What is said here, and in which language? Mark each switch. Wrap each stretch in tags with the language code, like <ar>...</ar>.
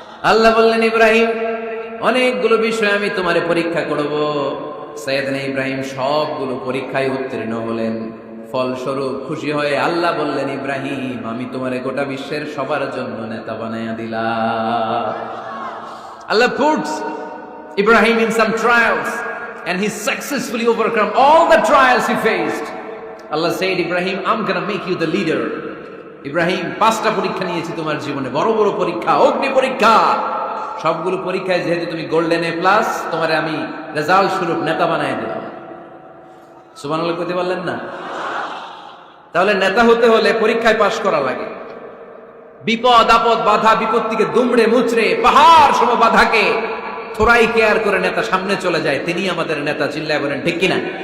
<bn>আল্লাহ বললেন, ইব্রাহিম অনেকগুলো বিষয় আমি তোমারে পরীক্ষা করব। সাইয়েদনা ইব্রাহিম সবগুলো পরীক্ষায় উত্তীর্ণ হলেন। ফলস্বরূপ খুশি হয়ে আল্লাহ বললেন, ইব্রাহিম আমি তোমারে গোটা বিশ্বের সবার জন্য নেতা বানাইয়া দিলাম।</bn> <en>Allah puts Ibrahim in some trials and he successfully overcome all the trials he faced. Allah said, Ibrahim, I'm gonna make you the leader.</en> <bn>Ibrahim 5টা পরীক্ষা নিয়েছি তোমার জীবনে, বড় বড় পরীক্ষা, অগ্নি পরীক্ষা। সবগুলো পরীক্ষায় যেহেতু তুমি গোল্ডেন A+, তোমারে আমি রেজাল্ট স্বরূপ নেতা বানাই দিলাম। সুবহানাল্লাহ কইতে পারলেন না? তাহলে নেতা হতে হলে পরীক্ষায় পাশ করা লাগে। বিপদ আপদ বাধা বিপত্তিকে দুমড়ে মুচড়ে পাহাড় সম বাধাকে থোড়াই কেয়ার করে নেতা সামনে চলে যায়, তিনি আমাদের নেতা। চিল্লায় বলেন ঠিক কিনা?</bn>